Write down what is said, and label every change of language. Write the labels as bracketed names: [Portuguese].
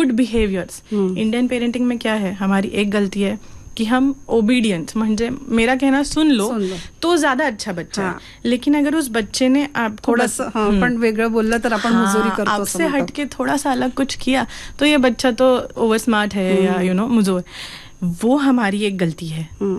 [Hindi] Good behaviours Indian parenting में क्या है, हमारी एक गलती है कि हम ओबीडियंस, म्हणजे मेरा कहना सुन लो तो ज्यादा अच्छा बच्चा है. लेकिन अगर उस बच्चे ने आप [Marathi] थोड़ा सा पण वेगळं बोललं तर आपण मुजोरी करतो, [Hindi] आपसे हटके थोड़ा सा अलग कुछ किया तो ये बच्चा तो ओवर स्मार्ट है या यू नो मुजोर, वो हमारी एक गलती है.